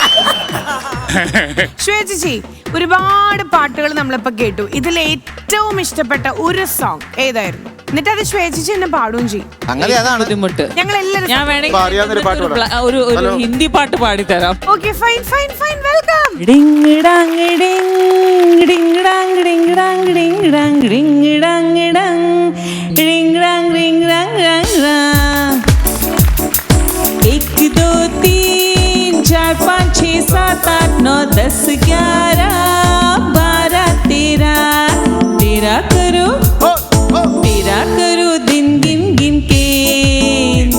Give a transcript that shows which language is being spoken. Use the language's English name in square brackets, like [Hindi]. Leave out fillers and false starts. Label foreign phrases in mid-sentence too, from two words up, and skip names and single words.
[Malayalam] ശ്വേതജി, ഒരുപാട് പാട്ടുകൾ നമ്മളിപ്പോ കേട്ടു. ഇതിൽ ഏറ്റവും ഇഷ്ടപ്പെട്ട ഒരു സോങ് ഏതായിരുന്നു? എന്നിട്ട് അത് ശ്വേതജി എന്നെ പാടുകയും ചെയ്യും. അങ്ങനെ അതാണ് ബുദ്ധിമുട്ട്. ഞങ്ങൾ എല്ലാവരും ഞാൻ വേണമെങ്കിൽ ഒരു ഹിന്ദി പാട്ട് പാടിത്തരാം. [English] okay fine fine fine welcome. [Hindi] एक दो तीन चार पाँच छः सात आठ नौ 10 11 12 13 तेरा करो दिन गिन गिन के